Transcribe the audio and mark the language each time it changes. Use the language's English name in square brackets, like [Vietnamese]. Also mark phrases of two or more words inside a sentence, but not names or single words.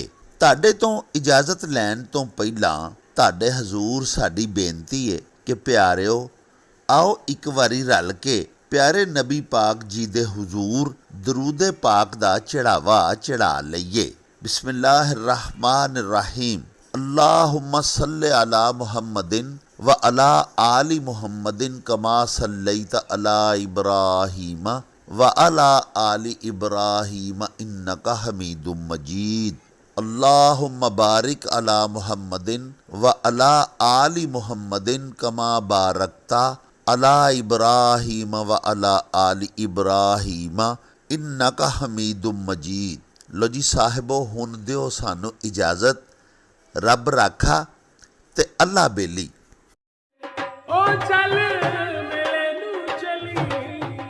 [Punjabi] ਤੁਹਾਡੇ ਤੋਂ ਇਜਾਜ਼ਤ ਲੈਣ ਤੋਂ ਪਹਿਲਾਂ ਤੁਹਾਡੇ ਹਜ਼ੂਰ ਸਾਡੀ ਬੇਨਤੀ ਹੈ ਕਿ ਪਿਆਰਿਓ, ਆਓ ਇੱਕ ਵਾਰੀ ਰਲ ਕੇ ਪਿਆਰੇ ਨਬੀ ਪਾਕ ਜੀ ਦੇ ਹਜ਼ੂਰ ਦਰੂਦ ਪਾਕ ਦਾ ਚੜਾਵਾ ਚੜਾ ਲਈਏ। [Arabic] بسم الله رحمن رحيم. اللهم صل على محمد وعلى آل محمد كما صليت على إبراهيم وعلى آل إبراهيم إنك حميد مجيد. اللهم بارك على محمد وعلى آل محمد كما باركت على إبراهيم وعلى آل إبراهيم إنك حميد مجيد. [Punjabi] ਲੋ ਜੀ ਸਾਹਿਬੋ, ਹੁਣ ਦਿਓ ਸਾਨੂੰ ਇਜਾਜ਼ਤ। ਰੱਬ ਰਾਖਾ ਤੇ ਅੱਲਾਹ ਬੇਲੀ। ਓ ਚੱਲ ਮੇਲੇ ਨੂੰ ਚੱਲੀ।